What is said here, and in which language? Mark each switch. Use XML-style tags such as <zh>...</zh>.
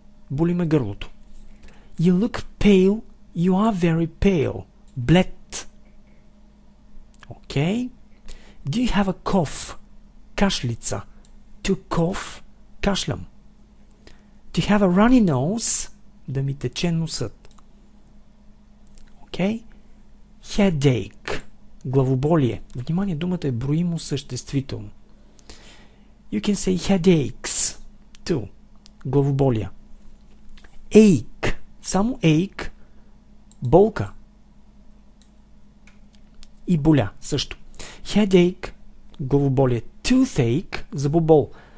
<bg>Боли ме гърлото.</bg> <en>You look pale. You are very pale.</en> <bg>Блед.</bg> <en>Okay? Do you have a cough?</en> <bg>Кашлица.</bg> <en>To cough,</en> <bg>кашлям.</bg> <en>To have a runny nose,</en> <bg>да ми тече носът.</bg> <en>Okay? Headache.</en> <bg>главоболие. Внимание, думата е броимо съществително.</bg> <en>You can say headaches too.</en> <bg>Главоболия.</bg> <en>Ache.</en> <bg>Само ache. Болка. И боля също.</bg> <en>Headache.</en> <bg>Главоболие.</bg> <en>Toothache.</en> <bg>Зъбобол.</bg>